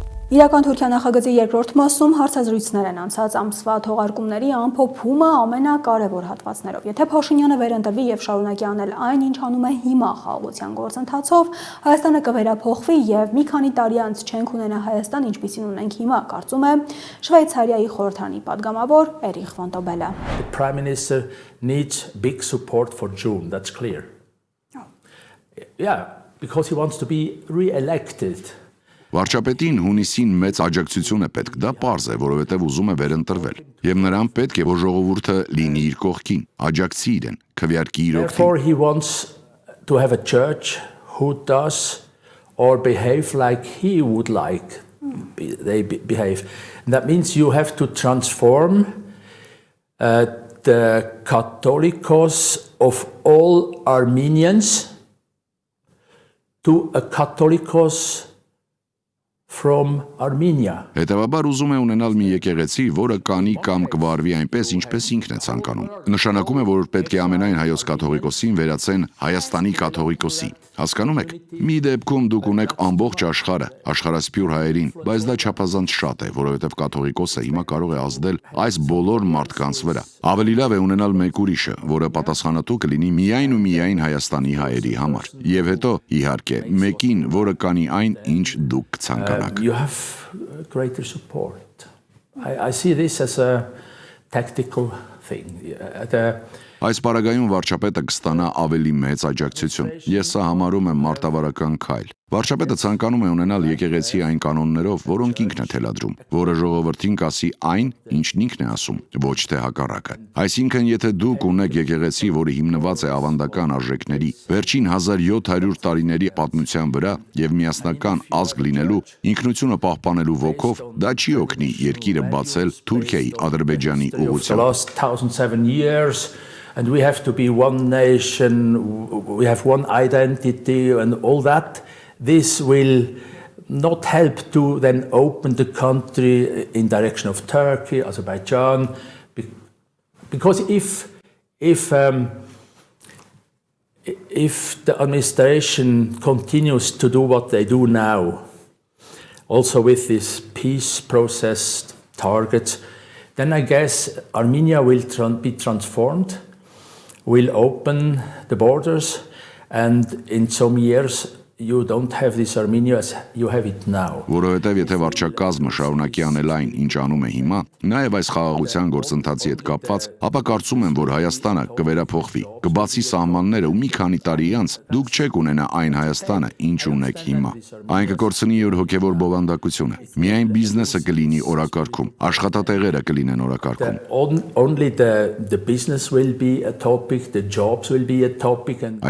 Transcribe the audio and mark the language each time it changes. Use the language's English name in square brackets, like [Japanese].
[Armenian] Իրական Թուրքիա նախագծի երկրորդ մասում հարցազրույցներ են անցած ամսվա թողարկումների ամփոփումը ամենակարևոր հատվածներով։ Եթե Փաշինյանը վերընտրվի եւ շարունակի անել այն, ինչ անում է հիմա խաղաղության գործընթացով, Հայաստանը կվերափոխվի եւ մի քանի տարի անց չենք ունենա Հայաստան, ինչպիսին ունենք հիմա, կարծում է Շվեյցարիայի խորհրդարանի падգամավոր Էրիխ Վան Տոբելը։ [English] The Prime Minister needs big support for June, that's clear. Yeah, because he wants to be re-elected. [Armenian] Վարչապետին հունիսին մեծ աջակցություն է պետք, դա պարզ է, որովհետև ուզում է վերընտրվել։ Եվ նրան պետք է, որ ժողովուրդը լինի իր կողքին, աջակցի իրեն, քվեարկի իր օգտին։ [English] Therefore he wants to have a church who does or behave like he would like they behave. And that means you have to transform the Catholicos of all Armenians to a Catholicos from Armenia. [Armenian] Հետևաբար ուզում է ունենալ մի եկեղեցի, որը կանի կամ կվարվի այնպես, ինչպես ինքն է ցանկանում։ Նշանակում է, որ պետք է ամենայն հայոց կաթողիկոսին վերածեն Հայաստանի կաթողիկոսի։ Հասկանում եք։ Մի դեպքում դուք ունեք ամբողջ աշխարհը, աշխարհասփյուր հայերին, բայց դա չափազանց շատ է, որովհետև կաթողիկոսը հիմա կարող է ազդել այս բոլոր մարդկանց վրա։ Ավելի լավ է ունենալ մեկ ուրիշը, որը պատասխանատու կլինի միայն ու միայն Հայաստանի հայերի համար։ Եվ հետո, իհարկե, մեկին, որը կանի այն, ինչ դուք կցանկանաք։ [English] You have greater support. I see this as a tactical thing. [Armenian] Այս պարագայում վարչապետը կստանա ավելի մեծ աջակցություն։ Ես սա համարում եմ մարտավարական քայլ։ Վարչապետը ցանկանում է ունենալ եկեղեցի այն կանոններով, որոնք ինքն է թելադրում, որը ժողովրդին կասի այն, ինչն ինքն է ասում, ոչ թե հակառակը։ Այսինքն, եթե դուք ունեք եկեղեցի, որը հիմնված է ավանդական արժեքների, վերջին 1700 տարիների պատմության վրա եւ միասնական ազգ լինելու, ինքնությունը պահպանելու ոգով, դա չի օգնի երկիրը բացել Թուրքիայի, Ադրբեջանի ուղղությամբ։ [English] And we have to be one nation, we have one identity and all that. This will not help to then open the country in direction of Turkey, Azerbaijan, because if the administration continues to do what they do now, also with this peace process targets, then I guess Armenia will be transformed. Will open the borders, and in some years you don't have this Armenia as you have it now. [Armenian] Որովհետև եթե վարչակազմը շարունակի անել այն, ինչ անում է հիմա, նաև այս խաղաղության գործընթացի հետ կապված, ապա կարծում եմ, որ Հայաստանը կվերափոխվի, կբացի սահմանները ու մի քանի տարի անց դուք չեք ունենա այն Հայաստանը, ինչ ունեք հիմա։ Այն կկորցնի իր հոգևոր բովանդակությունը։ Միայն բիզնեսը կլինի օրակարգում, աշխատատեղերը կլինեն օրակարգում։ [English] Only the business will be a topic, the jobs will be a topic and